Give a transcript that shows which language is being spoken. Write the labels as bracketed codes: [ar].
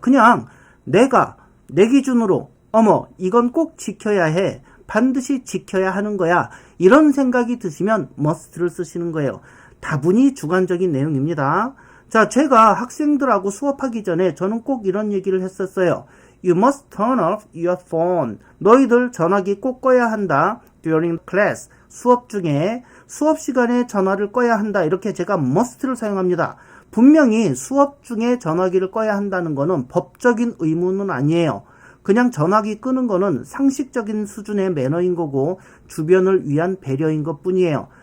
[ko] 그냥 내가 내 기준으로 어머 이건 꼭 지켜야 해. 반드시 지켜야 하는 거야. 이런 생각이 드시면 must를 쓰시는 거예요. 다분히 주관적인 내용입니다. 자, 제가 학생들하고 수업하기 전에 저는 꼭 이런 얘기를 했었어요. [en] You must turn off your phone. [ko] 너희들 전화기 꼭 꺼야 한다. [en] During class. [ko] 수업 중에 수업 시간에 전화를 꺼야 한다. 이렇게 제가 must를 사용합니다. 분명히 수업 중에 전화기를 꺼야 한다는 거는 법적인 의무는 아니에요. 그냥 전화기 끄는 거는 상식적인 수준의 매너인 거고 주변을 위한 배려인 것 뿐이에요.